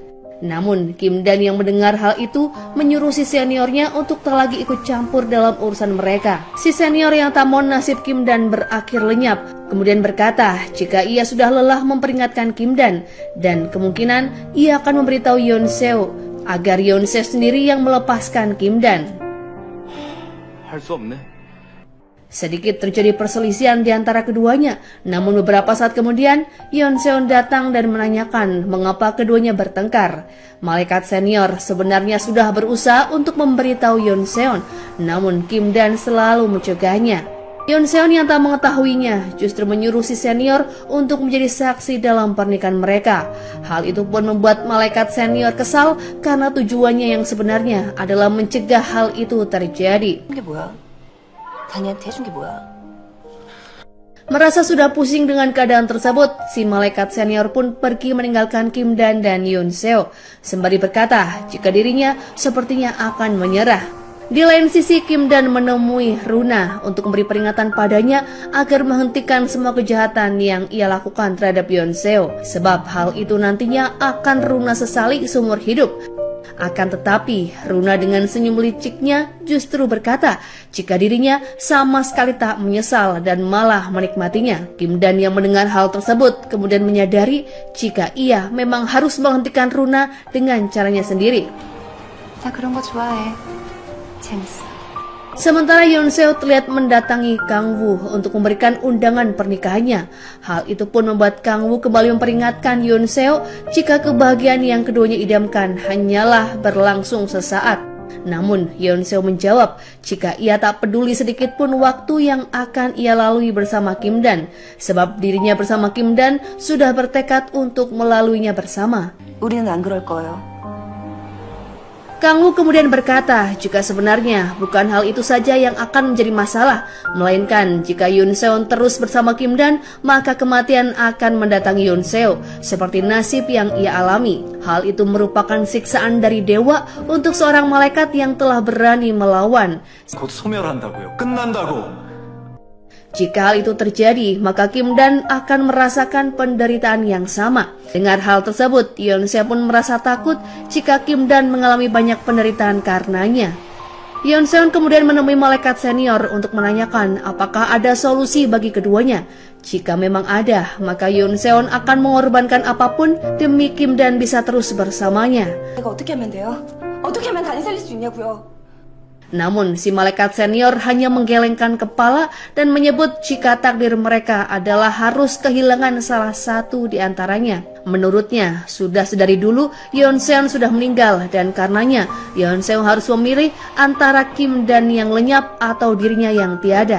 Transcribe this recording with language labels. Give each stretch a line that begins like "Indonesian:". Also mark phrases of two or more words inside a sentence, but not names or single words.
Indonesian: Namun Kim Dan yang mendengar hal itu menyuruh si seniornya untuk tak lagi ikut campur dalam urusan mereka. Si senior yang tak mau nasib Kim Dan berakhir lenyap, kemudian berkata jika ia sudah lelah memperingatkan Kim Dan kemungkinan ia akan memberitahu Yoon Seo agar Yoon Seo sendiri yang melepaskan Kim Dan.
Korean: 할 수 없네.
Indonesian: Sedikit terjadi perselisihan di antara keduanya, namun beberapa saat kemudian Yoon Seo datang dan menanyakan mengapa keduanya bertengkar. Malaikat senior sebenarnya sudah berusaha untuk memberitahu Yoon Seo, namun Kim Dan selalu mencegahnya. Yoon Seo yang tak mengetahuinya justru menyuruh si senior untuk menjadi saksi dalam pernikahan mereka. Hal itu pun membuat malaikat senior kesal karena tujuannya yang sebenarnya adalah mencegah hal itu terjadi.
Korean: 이게 뭐야? 다니한테 해준 게 뭐야?
Indonesian: Merasa sudah pusing dengan keadaan tersebut, si malaikat senior pun pergi meninggalkan Kim Dan dan Yoon Seo, sembari berkata jika dirinya sepertinya akan menyerah. Di lain sisi, Kim Dan menemui Runa untuk memberi peringatan padanya agar menghentikan semua kejahatan yang ia lakukan terhadap Yoon Seo, sebab hal itu nantinya akan Runa sesali seumur hidup. Akan tetapi, Runa dengan senyum liciknya justru berkata jika dirinya sama sekali tak menyesal dan malah menikmatinya. Kim Dan yang mendengar hal tersebut kemudian menyadari jika ia memang harus menghentikan Runa dengan caranya sendiri.
Korean: 나 그런 거 좋아해. 재밌어.
Indonesian: Sementara Yoon Seo terlihat mendatangi Kang Woo untuk memberikan undangan pernikahannya. Hal itu pun membuat Kang Woo kembali memperingatkan Yoon Seo jika kebahagiaan yang keduanya idamkan hanyalah berlangsung sesaat. Namun Yoon Seo menjawab jika ia tak peduli sedikit pun waktu yang akan ia lalui bersama Kim Dan, sebab dirinya bersama Kim Dan sudah bertekad untuk melaluinya bersama.
Korean: 우리는 안 그럴 거예요.
Indonesian: Kang Woo kemudian berkata jika sebenarnya bukan hal itu saja yang akan menjadi masalah, melainkan jika Yoon Seo terus bersama Kim Dan, maka kematian akan mendatangi Yoon Seo seperti nasib yang ia alami. Hal itu merupakan siksaan dari dewa untuk seorang malaikat yang telah berani melawan.
Korean: 곧 소멸한다고요. 끝난다고.
Indonesian: Jika hal itu terjadi, maka Kim Dan akan merasakan penderitaan yang sama. Dengar hal tersebut, Yeon-seo pun merasa takut jika Kim Dan mengalami banyak penderitaan karenanya. Yeon-seo kemudian menemui malaikat senior untuk menanyakan apakah ada solusi bagi keduanya. Jika memang ada, maka Yeon-seo akan mengorbankan apapun demi Kim Dan bisa terus bersamanya.
Korean: 내가 어떻게 하면 돼요? 어떻게 하면 간이 살릴 수 있냐고요?
Indonesian: Namun, si malaikat senior hanya menggelengkan kepala dan menyebut jika takdir mereka adalah harus kehilangan salah satu di antaranya. Menurutnya, sudah sedari dulu Yeon-seo sudah meninggal dan karenanya Yeon-seo harus memilih antara Kim Dan yang lenyap atau dirinya yang tiada.